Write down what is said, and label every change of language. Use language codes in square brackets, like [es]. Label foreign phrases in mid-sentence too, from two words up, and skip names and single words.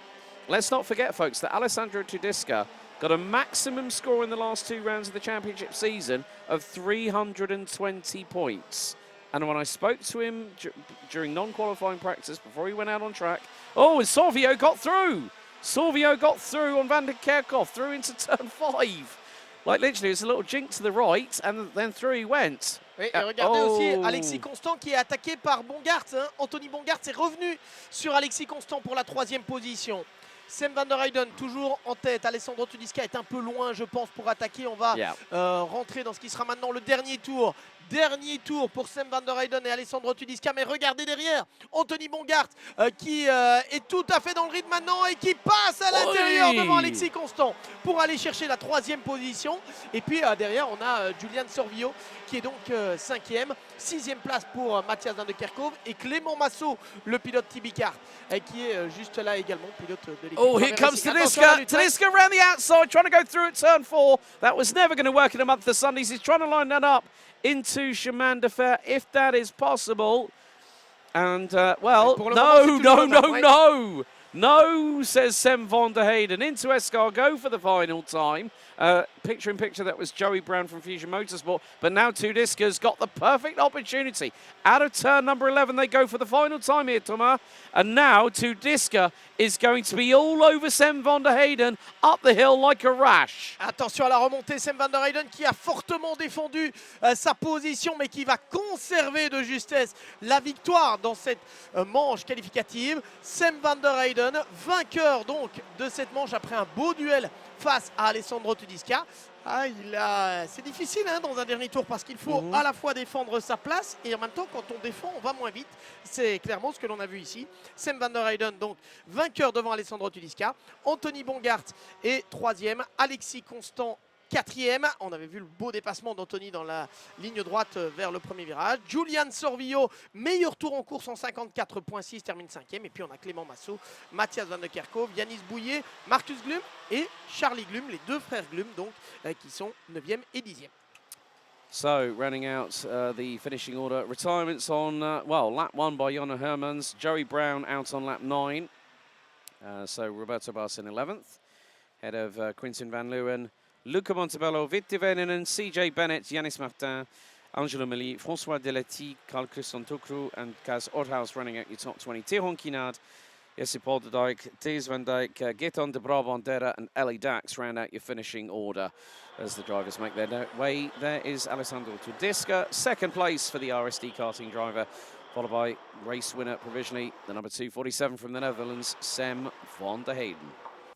[en] Let's not forget, folks, that Alessandro Tudiska got a maximum score in the last 2 rounds of the championship season of 320 points. And when I spoke to him during non-qualifying practice before he went out on track, and Sorvio got through. Sorvio got through on Van der Kerkhoff, through into turn 5. Like literally, it's a little jink to the right, and then through he went. [fr] Oui, et regardez aussi Alexis Constant qui est attaqué par Bongart. Hein. Anthony Bongart est revenu sur Alexis Constant pour la 3e position. Sam Van der Heyden toujours en tête. Alessandro Tudiska est un peu loin, je pense, pour attaquer. On va rentrer dans ce qui sera maintenant le dernier tour. Dernier tour pour Sam Van der Heyden et Alessandro Tudiska. Mais regardez derrière, Anthony Bongart qui est tout à fait dans le rythme maintenant et qui passe à l'intérieur devant Alexis Constant pour aller chercher la 3e position. Et puis derrière, on a Julian Sorvillo qui est donc 5e. 6e place pour Matthias Van der Kerkhoff et Clément Massot, le pilote Tibicar, qui est juste là également, pilote de l'équipe. [en] Oh, here comes Tudiska. Tudiska around the outside, trying to go through at turn 4. That was never going to work in a month of Sundays. He's trying to line that up into Chemin de Fer, if that is possible. And, no, says Sam Van der Heyden. Into Escargot for the final time. Picture in picture, that was Joey Brown from Fusion Motorsport. But now Tudiska's got the perfect opportunity. Out of turn number 11, they go for the final time here, Thomas. And now Tudiska is going to be all over Sam Van der Heyden up the hill like a rash. [fr] Attention à la remontée, Sam Van der Heyden qui a fortement défendu sa position, mais qui va conserver de justesse la victoire dans cette manche qualificative. Sam Van der Heyden, vainqueur donc de cette manche après un beau duel face à Alessandro Tudiska. C'est difficile dans un dernier tour parce qu'il faut à la fois défendre sa place et en même temps, quand on défend, on va moins vite. C'est clairement ce que l'on a vu ici. Sam Van der Heyden, donc vainqueur devant Alessandro Tudiska. Anthony Bongart est 3e. Alexis Constant, 4e. On avait vu le beau dépassement d'Anthony dans la ligne droite vers le premier virage. Julian Sorvillo, meilleur tour en course en 54.6, termine 5e. Et puis on a Clément Massot, Matthias Van der Kerkhoff, Yanis Bouillet, Marcus Glum et Charlie Glum, les 2 frères Glum donc, qui sont 9e et 10e. [en] So, running out the finishing order. Retirements on, lap 1 by Jonna Hermans. Joey Brown out on lap 9. So, Roberto Bass in 11th. Head of Quintin Van Leeuwen. Luca Montebello, Vitti Veninen, CJ Bennett, Yanis Martin, Angelo Meli, François Delety, Carl Christian Tokru, and Kaz Orthaus running out your top 20. Tihon Kinard, Jesse Polderdijk, Thies van Dijk, Giton de Brabandera and Ellie Dax round out your finishing order as the drivers make their way. There is Alessandro Tudiska, second place for the RSD karting driver, followed by race winner provisionally, the number 247 from the Netherlands, Sam van der Heyden.